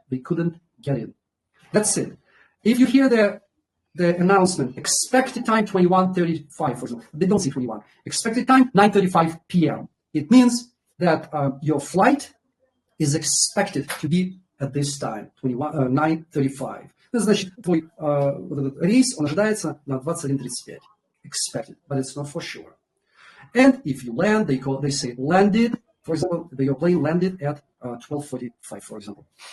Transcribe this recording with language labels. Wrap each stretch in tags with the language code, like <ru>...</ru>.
<en>They couldn't get in. That's it. If you hear the announcement, expected time 21:35, for example, they don't say 21. Expected time 9:35 p.m. It means that your flight is expected to be at this time, 9:35.</en> <ru>Это значит, твой рейс, он ожидается на 21:35.</ru> <en>Expected, but it's not for sure. And if you land, they say landed. For example, your plane landed at 12:45, for example.</en>